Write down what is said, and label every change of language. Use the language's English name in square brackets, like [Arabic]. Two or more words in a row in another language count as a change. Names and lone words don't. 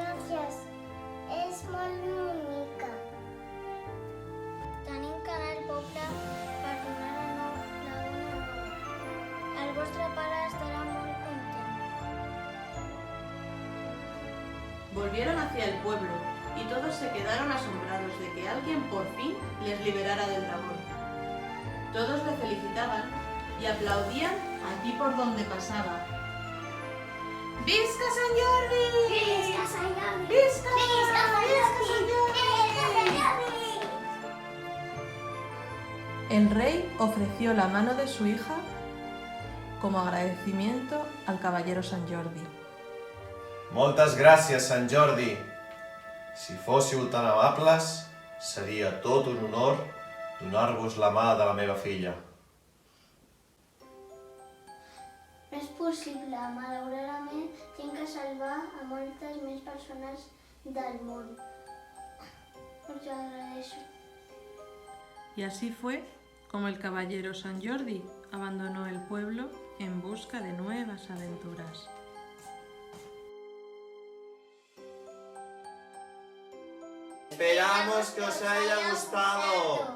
[Catalan] Gràcies. És molt bonica. Tenim que anar al poble per donar la dona nova. El vostre pare estarà molt content. [Spanish] Volvieron hacia el pueblo y todos se quedaron asombrados de que alguien por fin les liberara del dragón. Todos le felicitaban y aplaudían allí por donde pasaba. [Catalan] ¡Visca Sant Jordi! Visca Sant Jordi! ¡Visca! Visca Sant Jordi! ¡Visca Sant Jordi! [Spanish] El rey ofreció la mano de su hija como agradecimiento al caballero Sant Jordi. [Catalan] Moltes gràcies, Sant Jordi. Si fóssiu tan amables, seria tot un honor donar-vos la mà de la meva filla. No és possible, malauradament tinc que salvar a moltes més persones del món. Us ho agradeixo. [Spanish] Y así fue como el caballero Sant Jordi abandonó el pueblo en busca de nuevas aventuras. Esperamos que os haya gustado.